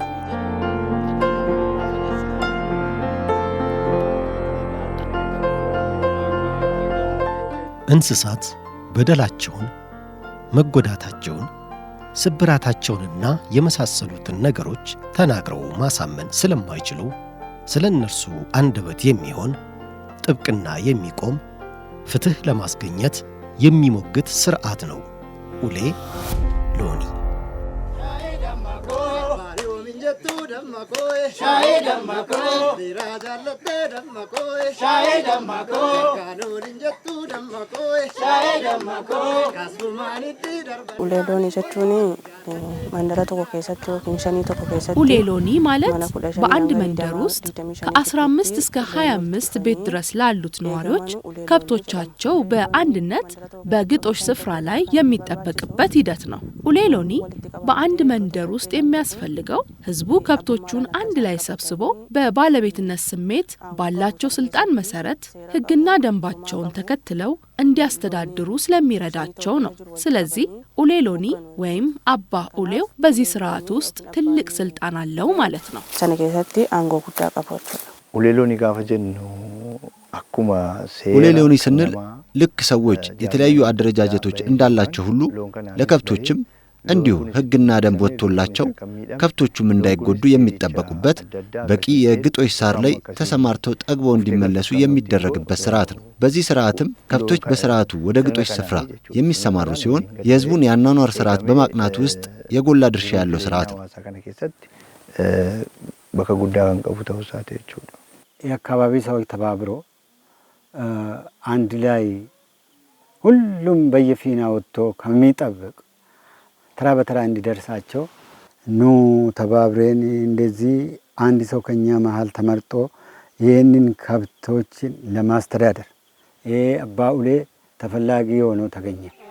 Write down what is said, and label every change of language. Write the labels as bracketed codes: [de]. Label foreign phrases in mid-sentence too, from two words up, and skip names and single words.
[am] እንስሳት በደላቸውን፣ መጎዳታቸውን፣ ስብራታቸውንና የመሳሰሉትን ነገሮች ተናግረው ማሳመን ስለማይችሉ ስለ እነርሱ አንደበት የሚሆን ጥብቅና የሚቆም ፍትሕ ለማስገኘት የሚሞግት ሥርዓት ነው ኡሌ ሎኒ። [om] ኡሌ ሎኒ jechuun mandara tokko keessatti yookiin shanii tokko keessatti [am] ኡሌ ሎኒ ማለት በአንድ መንደር ውስጥ ከ15 እስከ 25 ቤት ድረስ ላሉት ነዋሪዎች ከብቶቻቸው በአንድነት በግጦሽ ስፍራ ላይ የሚጠበቅበት ሂደት ነው። ኡሌ ሎኒ በአንድ መንደር ውስጥ የሚያስፈልገው ሕዝቡ ከብቶቹን አንድ ላይ ሰብስቦ በባለቤትነት ስሜት ባላቸው ስልጣን መሰረት ሕግና ደንባቸውን ተከትለው እንዲያስተዳድሩ ስለሚረዳቸው ነው። ስለዚህ ኡሌ ሎኒ ወይም አባ ኡሌው በዚህ ሥርዓት ውስጥ ትልቅ ስልጣን አለው ማለት ነው። [om] sana keessatti aangoo guddaa qabaatu ኡሌ ሎኒ gaafa jennu akkuma [am] ኡሌ ሎኒ ስንል ልክ ሰዎች የተለያዩ አደረጃጀቶች እንዳላቸው ሁሉ ለከብቶችም እንዲሁ ሕግና ደንብ ወጥቶላቸው ከብቶቹም እንዳይጎዱ የሚጠበቁበት በቂ የግጦሽ ሳር ላይ ተሰማርተው ጠግበው እንዲመለሱ የሚደረግበት ሥርዓት ነው። በዚህ ሥርዓትም ከብቶች በሥርዓቱ ወደ ግጦሽ ስፍራ የሚሰማሩ ሲሆን የሕዝቡን የአኗኗር ሥርዓት በማቅናት ውስጥ የጎላ ድርሻ ያለው ሥርዓት ነው። [om] bakka guddaa kan qabu ta'uu isaati jechuudha. [am] የአካባቢ ሰዎች ተባብሮ አንድ ላይ ሁሉም በየፊና ወጥቶ ከሚጠብቅ ተራ በተራ እንዲደርሳቸው ኑ ተባብረን እንደዚህ አንድ ሰው ከኛ መሃል ተመርጦ ይህንን ከብቶችን ለማስተዳደር ይሄ አባ ኡሌ ተፈላጊ ሆኖ ተገኘ።